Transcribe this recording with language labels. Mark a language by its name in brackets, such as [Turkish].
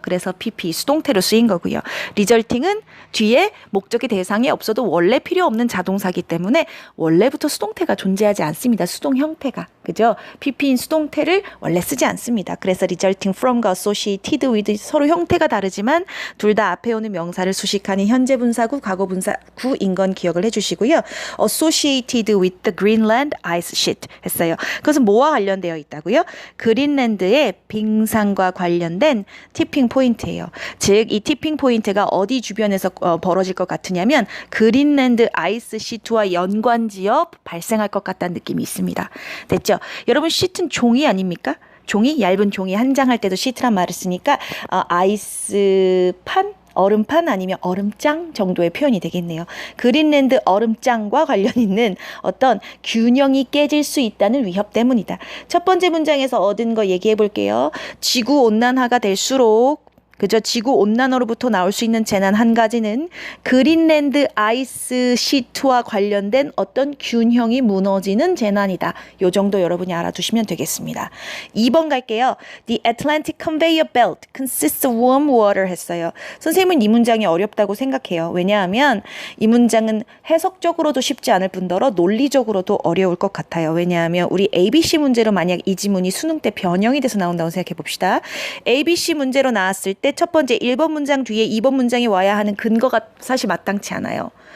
[Korean] 그래서 PP 수동태로 쓰인 거고요. 리절팅은 뒤에 목적이 대상이 없어도 원래 필요 없는 자동사이기 때문에 원래부터 수동태가 존재하지 않습니다. 수동 형태가. 그죠? PP인 수동태를 원래 쓰지 않습니다. 그래서 resulting from과 associated with 서로 형태가 다르지만 둘 다 앞에 오는 명사를 수식하는 현재 분사구, 과거 분사구인 건 기억을 해주시고요. [English] associated with the Greenland ice sheet [Korean] 했어요. 그것은 뭐와 관련되어 있다고요? 그린랜드의 빙산과 관련된 티핑 포인트예요. 즉, 이 티핑 포인트가 어디 주변에서 벌어질 것 같으냐면 그린랜드 아이스 시트와 연관지어 발생할 것 같다는 느낌이 있습니다. 됐죠? 여러분, 시트는 종이 아닙니까? 종이? 얇은 종이 한 장 할 때도 시트란 말을 쓰니까 아이스판? 얼음판 아니면 얼음장 정도의 표현이 되겠네요. 그린랜드 얼음장과 관련 있는 어떤 균형이 깨질 수 있다는 위협 때문이다. 첫 번째 문장에서 얻은 거 얘기해 볼게요. 지구 온난화가 될수록 그저 지구 온난화로부터 나올 수 있는 재난 한 가지는 그린랜드 아이스 시트와 관련된 어떤 균형이 무너지는 재난이다. 요 정도 여러분이 알아두시면 되겠습니다. 2번 갈게요. [English] The Atlantic Conveyor Belt consists of warm water [Korean] 했어요. 선생님은 이 문장이 어렵다고 생각해요. 왜냐하면 이 문장은 해석적으로도 쉽지 않을 뿐더러 논리적으로도 어려울 것 같아요. 왜냐하면 우리 ABC 문제로 만약 이 지문이 수능 때 변형이 돼서 나온다고 생각해 봅시다. ABC 문제로 나왔을 때 첫 번째 1번 문장 뒤에 2번 문장이 와야 하는 근거가 사실 마땅치 않아요.